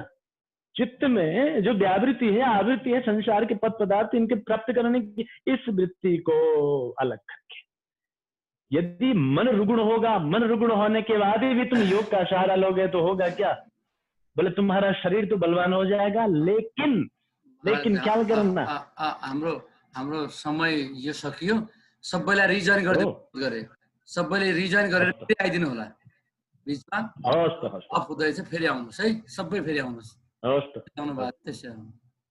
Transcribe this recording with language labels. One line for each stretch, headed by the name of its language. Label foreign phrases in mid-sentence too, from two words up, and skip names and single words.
Hindi: चित्त में जो व्यावृत्ति है, आवृत्ति है, संसार के पद पदार्थ, इनके प्राप्त करने की इस वृत्ति को अलग करके, यदि मन रुग्ण होगा, मन रुग्ण होने के बाद भी तुम योग का सहारा लोगे तो होगा क्या? बोले तुम्हारा शरीर तो बलवान हो जाएगा, लेकिन क्या करना?
Nepali: हाम्रो समय यो सकियो। सबैलाई रिजोइन गरे सबैले रिजोइन गरेर आइदिनु होला। बिचमा हवस् त हवस् अफ हुँदैछ फेरि आउनुहोस् है सबै फेरि आउनुहोस् हवस् त आउनु भएको त्यसै